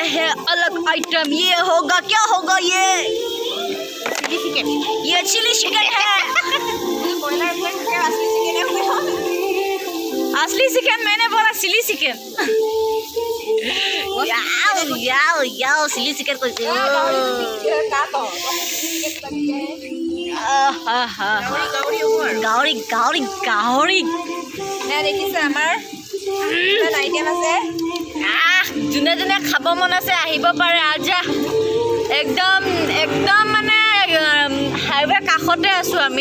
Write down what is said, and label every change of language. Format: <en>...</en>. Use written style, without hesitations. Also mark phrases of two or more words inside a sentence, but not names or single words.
<hi>अलग आइटम ये होगा क्या होगा ये</hi> <en>chilli chicken</en> <hi>ये</hi> <en>chilli chicken</en> <hi>है असली चिकन मैंने बोला</hi> <en>chilli chicken</en> <hi>याओ याओ याओ</hi> <en>chilli chicken</en> <hi>को</hi> <as>গাহৰি গাহৰি গাহৰি দেখিছে আমাৰ আইটেম আছে যোনে যোনে খাব মন আছে আহিব পাৰে আজা একদম একদম মানে হাইৱে কাষতে আছো আমি</as>